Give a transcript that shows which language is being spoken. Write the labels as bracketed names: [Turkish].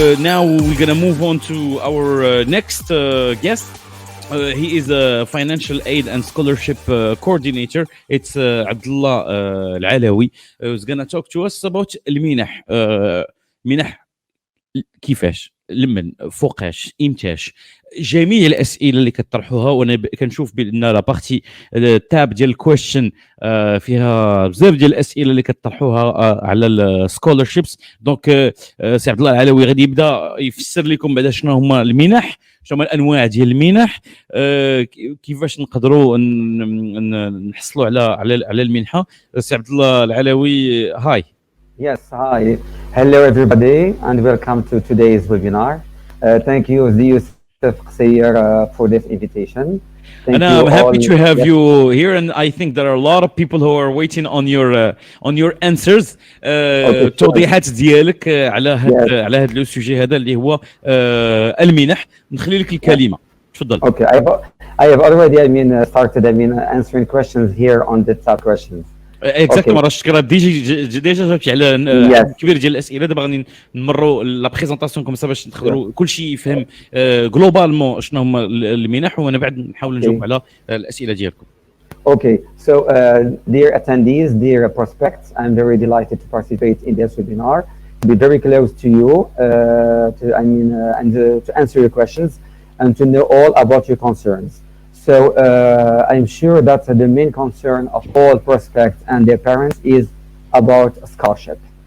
[English] Now we're gonna move on to our next guest. He is a financial aid and scholarship coordinator. It's Abdullah Al-Alawi, who's gonna talk to us about المنح. [Arabic] منح كيفاش لمن فوقاش امتاش جميع الاسئله اللي كتطرحوها. وانا كنشوف بان [French] لا بارتي [Arabic] التاب ديال الكويشن فيها بزاف ديال الاسئله اللي كتطرحوها على السكولرشيبس. دونك سي عبد الله العلوي غادي يبدا يفسر لكم بعدا شنو هما المنح، شنو هما الانواع ديال المنح، كيفاش نقدروا نحصلوا على المنحه. سي عبد الله العلوي، هاي. [English] Yes, hi. Hello, everybody, and welcome to today's webinar. Thank you, Youssef Qasir, for this invitation. And I'm happy to have you here, and I think there are a lot of people who are waiting on your answers. [Arabic] توضيحات ديالك على هذا [French] لو سوجي [Arabic] هذا اللي هو المنح. نخلي لك الكلمة، تفضل. [English] Okay, I have already started answering questions here on the top questions. [Arabic] اكزاكتومون. راه الشكرا ديجا جاوبتي على كبير ديال الاسئله. دابا غادي نمروا [French] لا بريزونطاسيون كوم سا [Arabic] باش تقدروا كلشي يفهم جلوبالمون شنو هما المنح، وانا بعد نحاول نجاوب على الاسئله ديالكم. [English] Okay, so dear attendees, dear prospects, I'm very delighted to participate in this webinar, to be very close to you, to answer your questions and to know all about your concerns. So I'm sure that the main concern of all prospects and their parents is about scholarship.